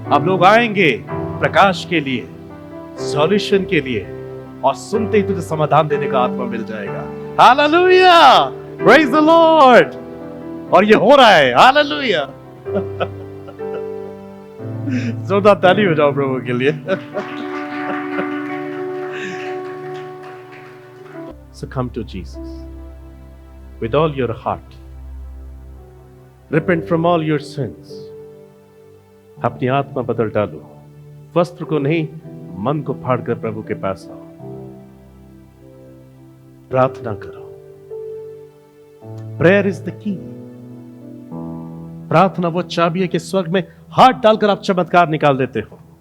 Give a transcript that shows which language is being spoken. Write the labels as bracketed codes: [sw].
[hi] अब लोग आएंगे प्रकाश के लिए, सॉल्यूशन के लिए, और सुनते ही तुझे समाधान देने का आत्मा मिल जाएगा। Hallelujah, praise the Lord. और ये हो रहा है। हालेलुया। जोरदार ताली हो जाओ प्रभु के लिए। [en] So come to Jesus with all your heart. Repent from all your sins. [hi] अपनी आत्मा बदल डालो। वस्त्र को नहीं, मन को फाड़कर प्रभु के पास आओ। प्रार्थना करो। [en] Prayer is the key. [hi] प्रार्थना वो चाबी है कि स्वर्ग में हाथ डालकर आप चमत्कार निकाल देते हो।